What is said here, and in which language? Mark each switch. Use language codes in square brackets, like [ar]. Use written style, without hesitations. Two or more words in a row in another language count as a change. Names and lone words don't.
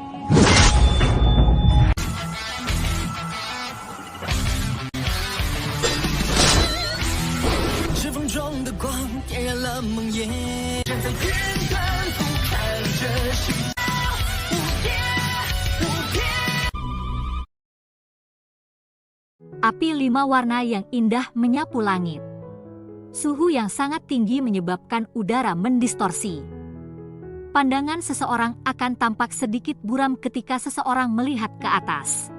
[zh] 指缝中的光点燃了梦魇，站在天端俯瞰着世界无边无边。 [id] Api 5 warna yang indah menyapu langit. Suhu yang sangat tinggi menyebabkan udara mendistorsi. Pandangan seseorang akan tampak sedikit buram ketika seseorang melihat ke atas.